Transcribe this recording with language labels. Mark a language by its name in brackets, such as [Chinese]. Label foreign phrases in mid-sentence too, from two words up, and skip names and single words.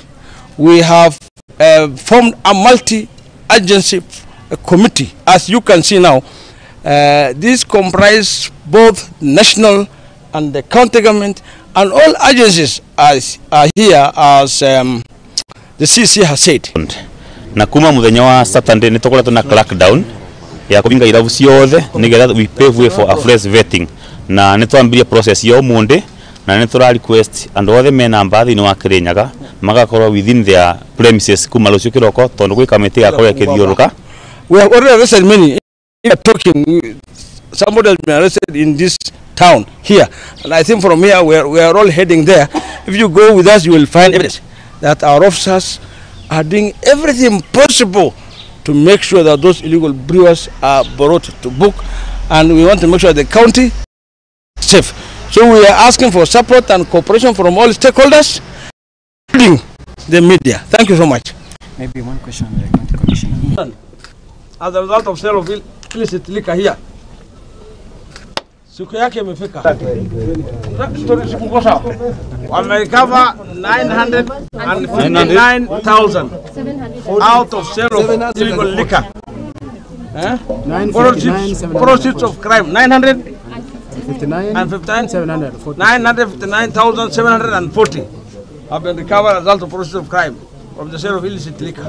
[English] We have formed a multi-agency committee. As you can see now, this comprises both national and the county government, and all agencies are here as the CC has said. [Kikuyu] Na kuma muthenya wa Saturday ni tukoretwo na crackdown ya kubinga irabu ciothe nigetha [English] we pave way for a fresh vetting, [Kikuyu] na ni twambirie process yo munde, na ni tura request and othe mena mbathi ni wa Kirinyaga magakorwo [English] within their premises [Kikuyu] kuma rucio kiroko tondu gwi kamiti ya korya kithiuruka. [English] We have already arrested many. We are talking, somebody has been arrested in this town here, and I think from here we are all heading there. If you go with us, you will find evidence that our officers are doing everything possible to make sure that those illegal brewers are brought to book, and we want to make sure the county is safe. So we are asking for support and cooperation from all stakeholders, including the media. Thank you so much. Maybe one question on the county commissioner. As a result of sale of illicit liquor here, [Swahili] siku yake imefika. [English] Wamerecover 959,000 out of sale of illegal liquor. Proceeds of crime 959,740 have been recovered as a result of proceeds of crime from the sale of illicit liquor.